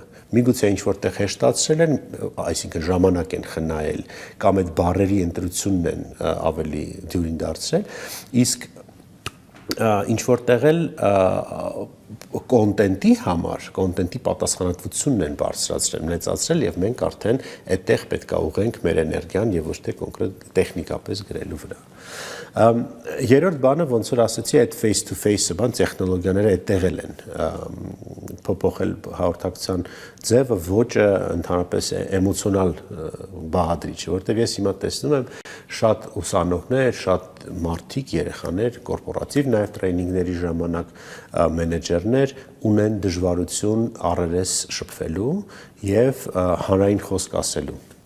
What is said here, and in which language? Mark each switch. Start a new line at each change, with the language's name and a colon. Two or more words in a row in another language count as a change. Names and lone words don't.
Armenian: Միգուցե ինչ որտեղ հեշտացրել են, այսինքն ժամանակ են խնայել կամ այդ բառերի ընտրությունն են ավելի դյուրին դարձրել, իսկ ինչ որտեղ էլ կոնտենտի համար, կոնտենտի պատասխանատվությունն են բարձրացրել, մեծացրել եւ մենք արդեն այդտեղ պետք է ուղենք մեր էներգիան եւ ոչ թե կոնկրետ տեխնիկապես գրելու վրա։ Երրորդ բանը ոնց որ ասացի այդ
English: face to face-
Armenian: ը բան տեխնոլոգիաները այդտեղ են փոփոխել հաղորդակցության ձևը, ոճը ընդհանրապես էմոցիոնալ բաղադրիչ, որտեղ ես հիմա տեսնում եմ շատ ուսանողներ, շատ մարդիկ, երեխաներ, կորպորատիվ նաև տրեյնինգների ժամանակ մենեջերներ ունեն դժվարություն առերես շփվելու եւ հանրային խոսք ասելու